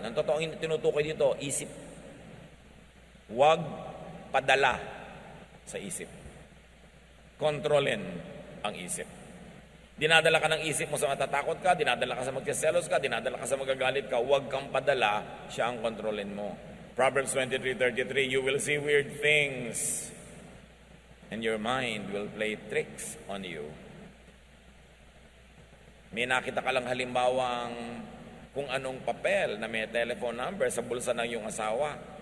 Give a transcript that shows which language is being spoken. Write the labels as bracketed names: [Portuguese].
[Filipino] Ang totoong tinutukoy dito, isip. Huwag padala sa isip. Kontrolin ang isip. Dinadala ka ng isip mo sa matatakot ka, dinadala ka sa magkaselos ka, dinadala ka sa magagalit ka, huwag kang padala, siya ang kontrolin mo. [English] Proverbs 23:33, you will see weird things and your mind will play tricks on you. [Filipino] May nakita ka lang halimbawang kung anong papel na may telephone number sa bulsa ng iyong asawa.